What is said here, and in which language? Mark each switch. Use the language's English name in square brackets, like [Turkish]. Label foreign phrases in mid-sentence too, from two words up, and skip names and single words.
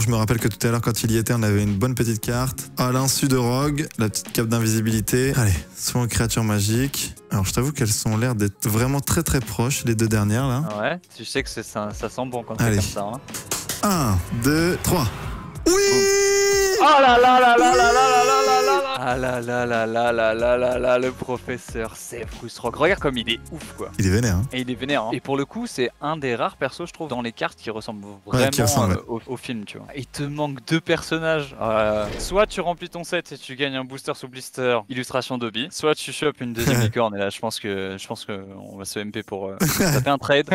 [French] Je me rappelle que tout à l'heure, quand il y était, on avait une bonne petite carte. À l'insu de Rogue, la petite cape d'invisibilité. Allez, soit une créature magique. Alors, je t'avoue qu'elles sont l'air d'être vraiment très très proches, les deux dernières là. Ouais, tu sais que ça sent bon quand c'est comme ça. Hein. 1, 2, 3. Oui! Oh là là là là là là là là là. Ah là là là là là là là là, le professeur, c'est frustrant. Regarde comme il est ouf quoi. Il est vénère. Hein. Et il est vénère. Hein. Et pour le coup, c'est un des rares persos, je trouve, dans les cartes qui ressemble vraiment au film, tu vois. Il te manque deux personnages. Soit tu remplis ton set et tu gagnes un booster sous blister, illustration d'Obi. Soit tu chopes une deuxième licorne. Et là, je pense que on va se MP pour taper un trade.